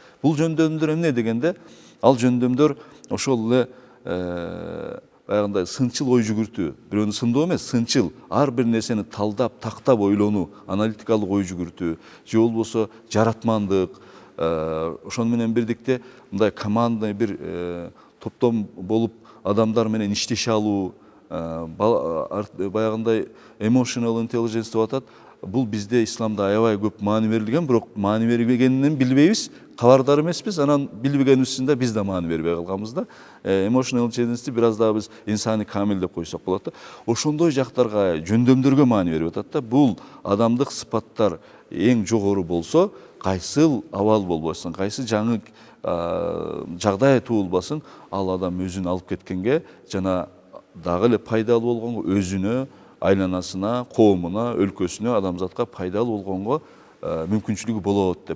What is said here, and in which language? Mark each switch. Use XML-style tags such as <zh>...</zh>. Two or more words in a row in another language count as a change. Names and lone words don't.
<ky>Бул жөндөмдөр эмне дегенде, ал жөндөмдөр ошол эле баягындай сынчыл ой жүгүртүү, бирөөнү сындоо эмес, сынчыл, ар бир нерсени талдап, тактап ойлонуу, аналитикалык ой жүгүртүү, же болбосо жаратмандык, ошону менен бирдикте мындай командный бир топтом болуп адамдар менен иштеше алуу, баягындай</ky> <en>emotional intelligence</en> <ky>деп атат. Бул бизде исламда аябай көп маани берилген, бирок маани берилгенин билбейбиз, кабардар эмеспиз, анан билбегенибиздин да биз да маани бербей калганбыз да.</ky> <en>Emotional intelligence</en> <ky>бир аз дагы биз инсани камил деп койсок болот да. Ошондой жактарга, жөндөмдөргө маани берип атат да. Бул адамдык сыпаттар эң жогору болсо, кайсыл абал болбосун, кайсы жаңы жагдай туулбасын, ал адам өзүн алып кеткенге жана дагы эле пайдалуу болгонго, өзүнө, айланасына, коомуна, өлкөсүнө, адамзатка пайдалуу болгонго мүмкүнчүлүгү болот деп.</ky>